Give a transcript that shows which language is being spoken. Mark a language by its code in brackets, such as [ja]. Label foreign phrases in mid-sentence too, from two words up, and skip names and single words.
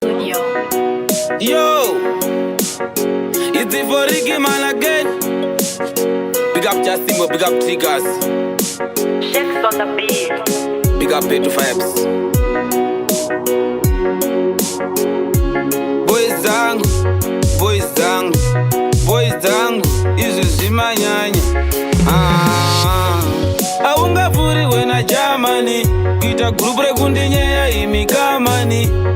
[en] Studio. Yo, it's the for Ricky man again. Big up Justin, big up Triggers. Shakes on the beat. Big up Petro Vibes. [sn] Boys zangu, boys zangu, boys zangu, izvi zvimanyanya. Ah, aungavhuriwe naJamani, kuita group rekundinyeya imi kamani.